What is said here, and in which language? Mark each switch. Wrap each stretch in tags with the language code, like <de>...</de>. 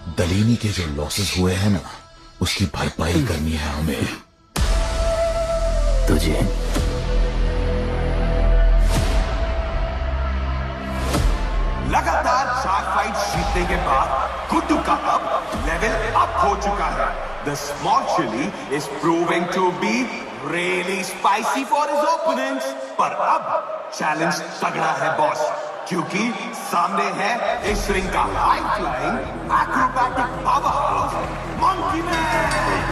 <hi>दलीनी के जो लॉसेस हुए हैं ना, उसकी भरपाई करनी है हमें। तुझे लगातार 4 फाइट जीतने के बाद गुड्डू का अब लेवल अप हो चुका है।</hi> <en>The small chili is proving to be really spicy for his opponents.</en> <hi>पर अब challenge तगड़ा है बॉस, क्योंकि सामने है इस रिंग का high flying</hi> <en>acrobatic powerhouse</en> <hi>Monkey Man.</hi>